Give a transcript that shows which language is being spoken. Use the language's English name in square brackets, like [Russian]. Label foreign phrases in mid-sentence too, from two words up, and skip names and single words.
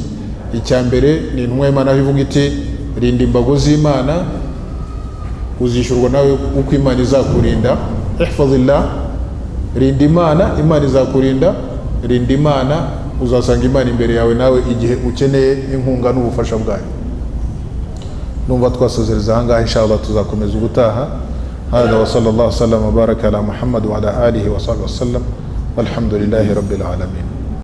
[Kinyarwanda] Icya mbere ni intumwa y'Imana ivuga iti rinda imbago z'Imana, uzishyurwa nawe uko Imana izakurinda. [Arabic] احفظ الله, [Kinyarwanda] rinda Imana, Imana izakurinda. Rinda Imana, uzasanga Imana imbere yawe nawe igihe ukeneye inkunga n'ubufasha bwayo. Numva twasozereza ahangaha, [Arabic] إن شاء الله [Kinyarwanda] tuzakomeza ubutaha. [Arabic] هذا وصلى الله سلم وبارك على محمد وعلى آله وصحبه وسلم، والحمد لله رب العالمين.